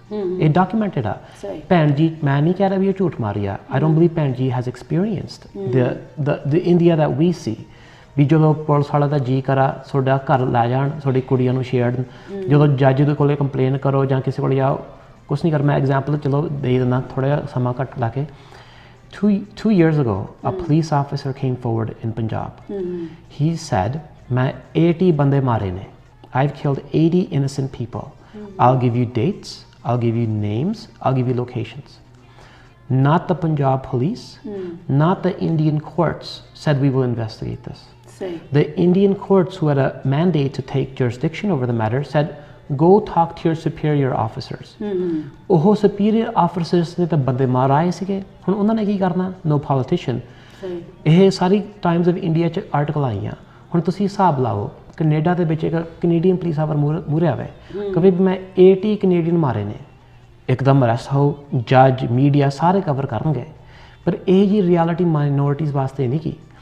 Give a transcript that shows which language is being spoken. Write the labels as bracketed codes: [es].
[pa] ਇਹ documented ਆ। ਭੈਣ ਜੀ ਮੈਂ ਨਹੀਂ ਕਹਿ ਰਿਹਾ ਵੀ ਉਹ ਝੂਠ ਮਾਰੀ ਆ, [en] I don't believe [pa] ਭੈਣ ਜੀ [en] has experienced the India that we see। [pa] ਵੀ ਜਦੋਂ ਪੁਲਿਸ ਵਾਲਾ ਦਾ ਜੀ ਕਰਾ ਤੁਹਾਡਾ ਘਰ ਲੈ ਜਾਣ, ਤੁਹਾਡੀ ਕੁੜੀਆਂ ਨੂੰ ਛੇੜਨ, ਜਦੋਂ ਜੱਜ ਦੇ ਕੋਲੇ ਕੰਪਲੇਨ ਕਰੋ ਜਾਂ ਕਿਸੇ ਕੋਲ ਜਾਓ, ਕੁਛ ਨਹੀਂ ਕਰ। ਮੈਂ ਐਗਜ਼ਾਮਪਲ ਚਲੋ ਦੇ ਦਿੰਦਾ, ਥੋੜ੍ਹਾ ਜਿਹਾ ਸਮਾਂ ਘੱਟ ਲਾ ਕੇ। [en] Two years ago a police officer came forward in Punjab. He said [pa] ਮੈਂ 80 ਬੰਦੇ ਮਾਰੇ ਨੇ, [en] I've killed 80 innocent people. I'll give you dates, I'll give you names, I'll give you locations. Not the Punjab police, not the Indian courts said we will investigate this. The Indian courts, who had a mandate to take jurisdiction over the matter, said go talk to your superior officers. [pa] ਉਹ superior officers ਨੇ ਤਾਂ ਬੰਦੇ ਮਾਰ ਆਏ ਸੀਗੇ, ਹੁਣ ਉਹਨਾਂ ਨੇ ਕੀ ਕਰਨਾ? [en] No politician. [pa] ਇਹ ਸਾਰੀ ਟਾਈਮਸ ਆਫ ਇੰਡੀਆ 'ਚ ਆਰਟੀਕਲ ਆਈਆਂ। ਹੁਣ ਤੁਸੀਂ ਹਿਸਾਬ ਲਾਓ, ਕੈਨੇਡਾ ਦੇ ਵਿੱਚ ਇੱਕ ਕੈਨੇਡੀਅਨ ਪੁਲਿਸ ਆਫਰ ਮੂਹਰੇ ਆਵੇ ਕਦੇ ਵੀ ਮੈਂ 80 ਕੈਨੇਡੀਅਨ ਮਾਰੇ ਨੇ, ਇੱਕਦਮ ਅਰੈਸਟ ਹੋ, ਜੱਜ ਮੀਡੀਆ ਸਾਰੇ ਕਵਰ ਕਰਨਗੇ, ਪਰ ਇਹ ਜੀ ਰਿਐਲਿਟੀ ਮਾਈਨੋਰਿਟੀਜ਼ ਵਾਸਤੇ ਨਹੀਂ ਕੀ।